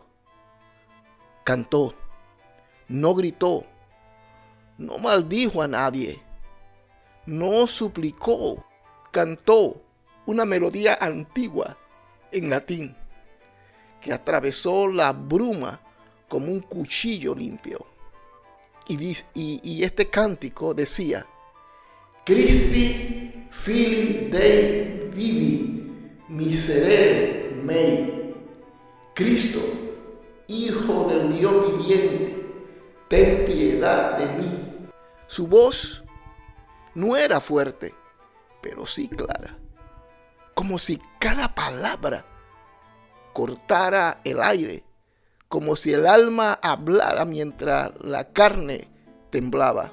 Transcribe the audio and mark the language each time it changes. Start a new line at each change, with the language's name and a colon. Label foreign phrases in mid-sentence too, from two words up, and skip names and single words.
Spanish: Cantó, no gritó, no maldijo a nadie, no suplicó, cantó una melodía antigua en latín que atravesó la bruma como un cuchillo limpio. Y este cántico decía:
Latin: Christi fili Dei vivi miserere mei.
Spanish: Cristo, Hijo del Dios viviente, ten piedad de mí. Su voz no era fuerte, pero sí clara, como si cada palabra cortara el aire, como si el alma hablara mientras la carne temblaba.